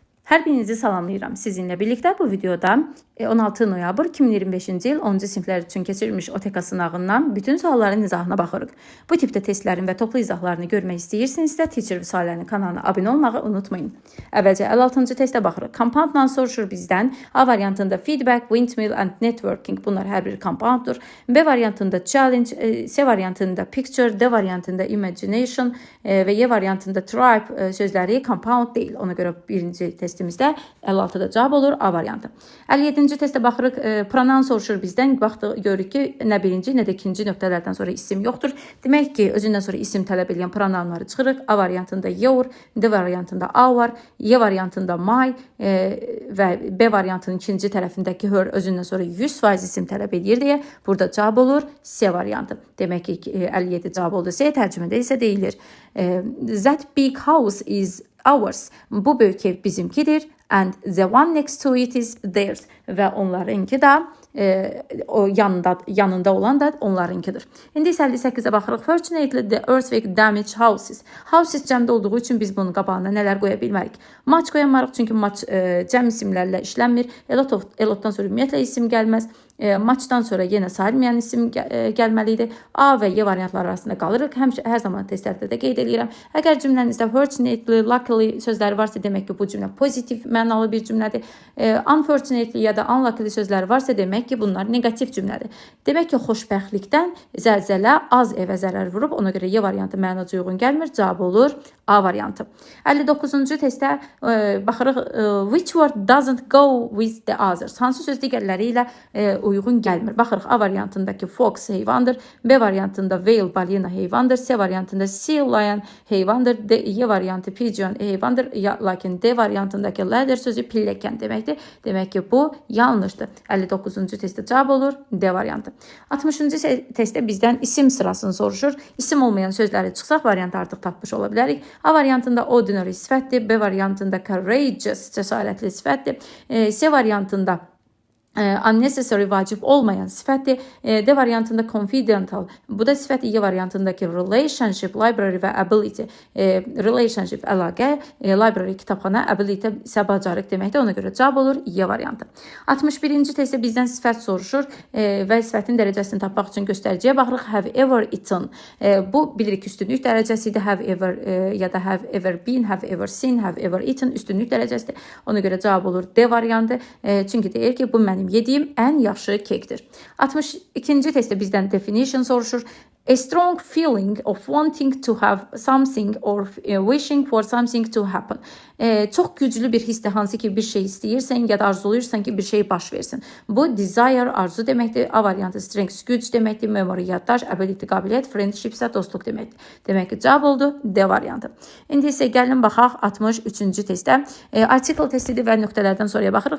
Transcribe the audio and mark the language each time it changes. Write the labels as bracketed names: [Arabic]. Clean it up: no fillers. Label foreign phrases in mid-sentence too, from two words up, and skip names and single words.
[Azerbaijani] Hər birinizi salamlayıram. Sizinlə birlikdə bu videoda 16 noyabr 2025-ci il 10-cu siniflər üçün keçirilmiş OTK sınağından bütün sualların izahına baxırıq. Bu tipdə testlərin və toplu izahlarını görmək istəyirsinizsə, Teacher Vüsalənin kanalına abunə olmağı unutmayın. Əvvəlcə 56-cı testə baxırıq. Compounddan soruşur bizdən. A variantında [English] feedback, windmill and networking. [Azerbaijani] Bunlar hər biri compounddur. B variantında challenge, C variantında picture, D variantında imagination və Y variantında tribe sözləri compound deyil. Ona görə birinci testimizdə 56-da cavab olur A variantı. 57-ci testə baxırıq. Pronoun soruşur bizdən. Baxdıq, görürük ki, nə birinci, nə də ikinci nöqtələrdən sonra isim yoxdur. Demək ki, özündən sonra isim tələb edən pronounları çıxırıq. A variantında your, D variantında our, Y variantında my və B variantının ikinci tərəfindəki her özündən sonra 100% isim tələb edir deyə burada cavab olur C variantı. Demək ki, 57 cavab oldu. C tərcümədə isə deyilir. [English] That big house is ours. [Azerbaijani] Bu böyük ev bizimkidir. [English] And the one next to it is theirs. [Azerbaijani] Və onlarınki da o yanında olan da onlarınkidir. İndi isə 58-ə baxırıq. [English] Fortunately, the earthquake damaged houses. [Azerbaijani] Houses cəmdə olduğu üçün biz bunun qabağına nələr qoya bilmərik? Much qoyamarıq, çünki much cəm isimlərlə işlənmir. Elotdan sonra ümumiyyətlə isim gəlməz. Muchdan sonra yenə sayılmayan isim gəlməli idi. A və Y variantları arasında qalırıq. Hər zaman testlərdə də qeyd edirəm. Əgər cümlənizdə [English] fortunately, luckily [Azerbaijani] sözləri varsa, demək ki, bu cümlə pozitiv mənalı bir cümlədir. Unfortunately ya da unluckily sözləri varsa, demək ki, bunlar negativ cümlədir. Demək ki, xoşbəxtlikdən zəlzələ az evə zərər vurub, ona görə Y variantı mənaca uyğun gəlmir. Cavab olur A variantı. 59-cu testə baxırıq. [English] Which word doesn't go with the others? [Azerbaijani] Hansı söz digərləri ilə uyğun gəlmir? Baxırıq. A variantındakı fox heyvandır. B variantında whale balina heyvandır. C variantında [English] seal lion [Azerbaijani] heyvandır. Y variantı pigeon heyvandır. Lakin D variantındakı ladder sözü pilləkən deməkdir. Demək ki, bu yanlışdır. 59-cu testdə cavab olur D variantı. 60-cı testdə bizdən isim sırasını soruşur. İsim olmayan sözləri çıxsaq variantı artıq tapmış ola bilərik. A variantında ordinary sifətdir. B variantında courageous cəsarətli sifətdir. C variantında unnecessary vacib olmayan sifətdir. D variantında confidential. Bu da sifət. Y variantındakı relationship, library və ability. Relationship əlaqə, library kitabxana, ability isə bacarıq deməkdir. Ona görə cavab olur Y variantı. 61-ci testdə bizdən sifət soruşur və sifətin dərəcəsini tapmaq üçün göstəriciyə baxırıq. [English] Have ever eaten. [Azerbaijani] Bu bilirik üstünlük dərəcəsidir. [English] Have ever [Azerbaijani] ya da [English] have ever been, have ever seen, have ever eaten [Azerbaijani] üstünlük dərəcəsidir. Ona görə cavab olur D variantı. Çünki deyir ki, bu mənim yediyim ən yaxşı kekdir. 62-ci testdə bizdən definition soruşur. [English] A strong feeling of wanting to have something or wishing for something to happen. [Azerbaijani] Çox güclü bir hissdir, hansı ki bir şey istəyirsən ya da arzuluyursan ki bir şey baş versin. Bu desire, arzu deməkdir. A variantı strength, güc deməkdir. Memory, yaddaş, ability, qabiliyyət, friendship isə dostluq deməkdir. Demək ki, cavab oldu D variantı. İndi isə gəlin baxaq 63-cü testə. Article testidir və nöqtələrdən sonraya baxırıq.